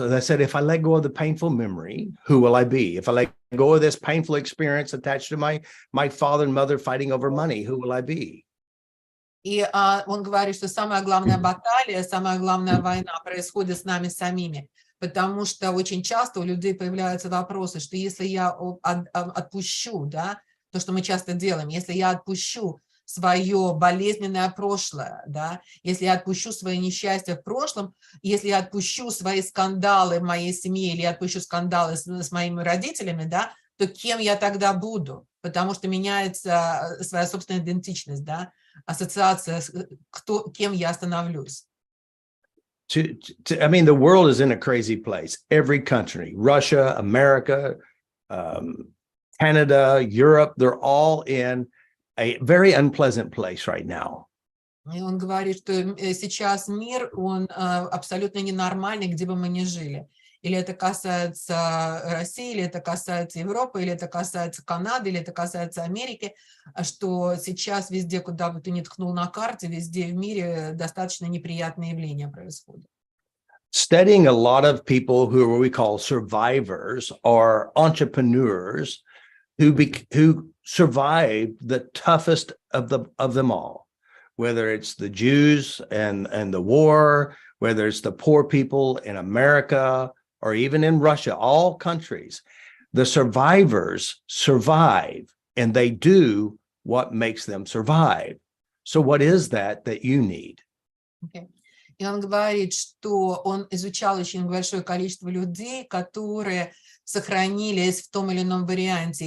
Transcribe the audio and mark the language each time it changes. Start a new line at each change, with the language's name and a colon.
English: As I said, if I let go of the painful memory, who will I be? If I let go of this painful experience attached to my father and mother fighting over money, who will I be?
Russian: И он говорит, что самая главная баталия, самая главная война происходит с нами самими, потому что очень часто у людей появляются вопросы, что если я отпущу, да, то, что мы часто делаем, если я отпущу свое болезненное прошлое, да, если я отпущу свои несчастья в прошлом, если я отпущу свои скандалы в моей семье или я отпущу скандалы с моими родителями, да, то кем я тогда буду? Потому что меняется своя собственная идентичность, да, ассоциация, кем я становлюсь.
English: I mean, the world is in a crazy place. Every country, Russia, America, Canada, Europe, they're all in a very unpleasant place right now.
Russian: И он говорит, что сейчас мир, он абсолютно ненормальный, где бы мы ни жили. Или это касается России, или это касается Европы, или это касается Канады, или это касается Америки, что сейчас везде, куда бы ты ни ткнул на карте, везде в мире достаточно неприятные явления происходят.
English: Studying a lot of people who are what we call survivors or entrepreneurs who survived the toughest of them all, whether it's the Jews and the war, whether it's the poor people in America or even in Russia, all countries, the survivors survive and they do what makes them survive. So what is that you need? Okay.
Russian: И он говорит, что он изучал очень большое количество людей, которые сохранились в том или ином варианте.